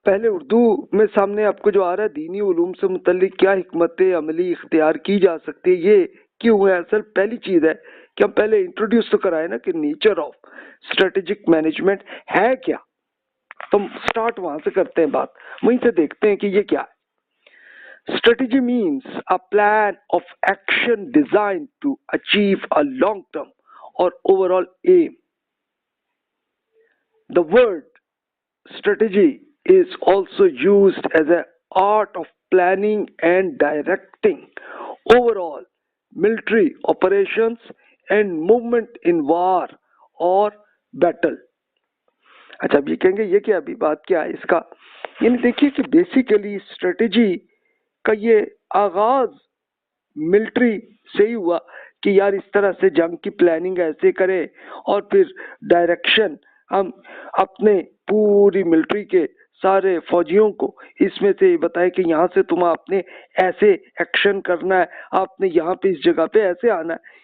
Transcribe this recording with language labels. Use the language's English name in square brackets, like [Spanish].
[Urdu] پہلے اردو میں سامنے آپ کو جو آ رہا ہے دینی علوم سے متعلق کیا حکمت عملی اختیار کی جا سکتی ہے، یہ کیوں ہے؟ اصل پہلی چیز ہے کہ ہم پہلے انٹروڈیوس تو کرائے نا کہ نیچر آف اسٹریٹجک مینجمنٹ ہے کیا. تو ہم سٹارٹ وہاں سے کرتے ہیں بات، وہیں سے دیکھتے ہیں کہ یہ کیا ہے. [English] Strategy means a plan of action designed to achieve a long-term or overall aim. The word strategy is also used as an art of planning and directing overall military operations and movement in war or battle. [Urdu] اچھا اب یہ کہیں گے یہ کیا ابھی بات کیا ہے اس کا؟ یعنی دیکھیے کہ بیسیکلی اسٹریٹجی کا یہ آغاز ملٹری سے ہی ہوا کہ یار اس طرح سے جنگ کی پلاننگ ایسے کرے، اور پھر ڈائریکشن ہم اپنے پوری ملٹری کے سارے فوجیوں کو اس میں سے بتائے کہ یہاں سے تم آپ نے ایسے ایکشن کرنا ہے، آپ نے یہاں پہ اس جگہ پہ ایسے آنا ہے.